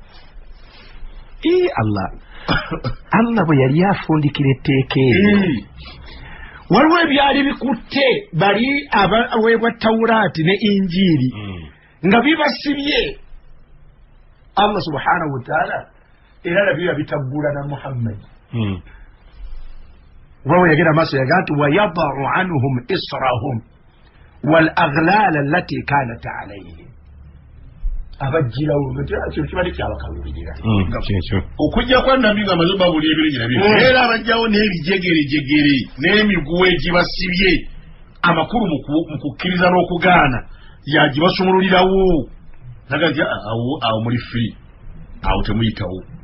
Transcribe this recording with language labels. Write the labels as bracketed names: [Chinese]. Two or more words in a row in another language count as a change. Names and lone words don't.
[Ganda] Allah bwe yali afundikira etteeka eryo waliwo ebyali bikutte bali abaweebwa tawuraati ne injiiri nga bibasibye [Arabic] الله سبحانه وتعالى [Ganda] era nabyo yabitaggula na Muhammad wawe yagenda maaso yaga nti [Arabic] ويضع عنهم إصرهم والأغلال التي كانت عليهم [Ganda] abajjirawo kino kibadde kyabakalubirira okujja kwa nabbi nga amaze babuli ebirungi nabyo era abajjawo n'ebijegerejegere n'emiguwa egibasibye amakulu mu kukkiriza n'okugaana yagibasumululirawo nagati awo muli firi awo temuyitawo